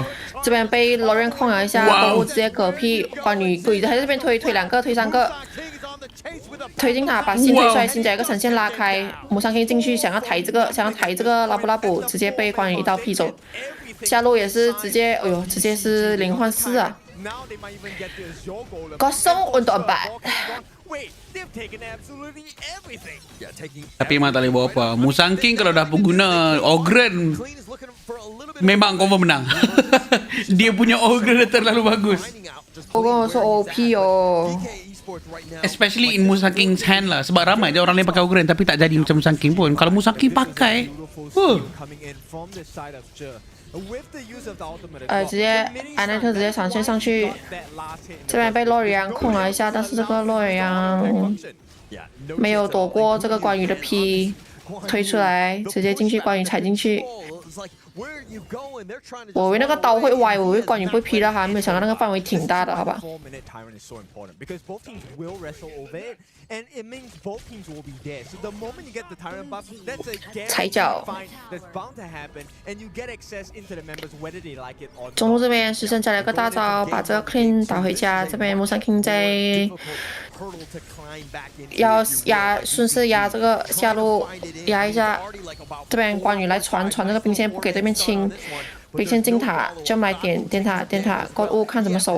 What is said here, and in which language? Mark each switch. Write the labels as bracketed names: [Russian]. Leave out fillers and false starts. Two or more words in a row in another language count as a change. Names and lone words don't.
[Chinese] 这边被 Lauren 控了一下，公务直接嗝屁，关羽鬼子还在这边推2个，推3个，推进他，把心推出来，心加一个闪现拉开，母上可以进去，想要抬这个拉布，直接被关羽一刀劈走。下路也是直接，哎呦，直接是0换4啊！ [Malay] Kosong untuk 4. Tapi memang tak boleh buat apa. Musang King kalau dah guna Ogren, memang confirm menang. Dia punya Ogren terlalu bagus. [Chinese] 我跟我说 OP 哦。 [English] Especially in Musang King's hand lah. [Malay] Sebab ramai je orang lain pakai Ogren tapi tak jadi macam Musang King pun. Kalau Musang King pakai, [Chinese] 直接安奈特直接闪现上去，这边被洛里昂控了一下，但是这个洛里昂没有躲过这个关羽的劈，推出来直接进去，关羽踩进去。我以为那个刀会歪，我以为关羽会劈到他，没有想到那个范围挺大的，好吧？ [English] And it means both teams will be dead. So the moment you get the Tyrant buff, that's a guaranteed fight that's bound to happen, and you get access into the members whether they like it or not. [Chinese] 中路这边石神加了个大招，把这个 Clean 打回家。这边木山 King 在要顺势压这个下路，压一下。这边关羽来传这个兵线，不给对面清。兵线进塔，就来点塔，God 物看怎么守。